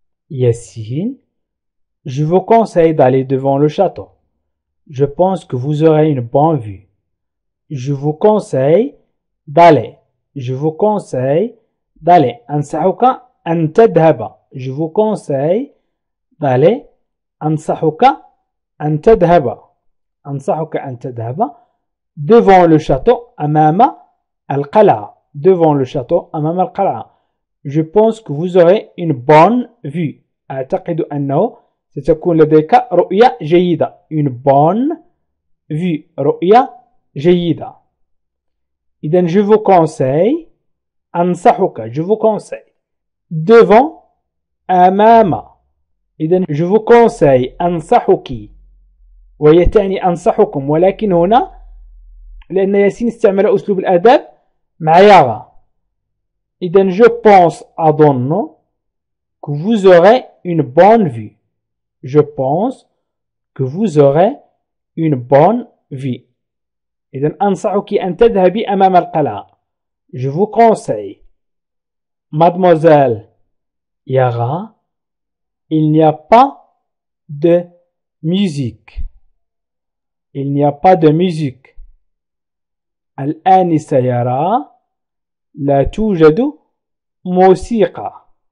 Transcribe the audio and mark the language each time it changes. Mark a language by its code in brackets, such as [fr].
[fr] Yassine, je vous conseille d'aller devant le château. Je pense que vous aurez une bonne vue. Je vous conseille d'aller. Je vous conseille d'aller. [ar] أنصحك أن تذهب. [fr] Je vous conseille d'aller. [ar] أنصحك أن تذهب. أنصحك أن تذهب [fr] devant le château [ar] أمام القلعة. [fr] devant le château [ar] أمام القلعة. [fr] Je pense que vous aurez une bonne vue. [ar] أعتقد أنه ستكون لديك رؤية جيدة. [fr] une bonne vue. [ar] رؤية جيدة. [fr] إذن je vous conseille أنصحك. je vous conseille devant أمام. إذن je vous conseille أنصحك [ar] وهي تعني أنصحكم، ولكن هنا لأن ياسين استعمل أسلوب الأدب مع يارا. [fr] إذن je pense أظن que vous aurez une bonne vue. Je pense que vous aurez une bonne vue. [ar] إذن أنصحك أن تذهبي أمام القلعة. [fr] Je vous conseille. Mademoiselle Yara, il n'y a pas de musique. Il n'y a pas de musique. [ar] الآنسة يارا لا توجد موسيقى.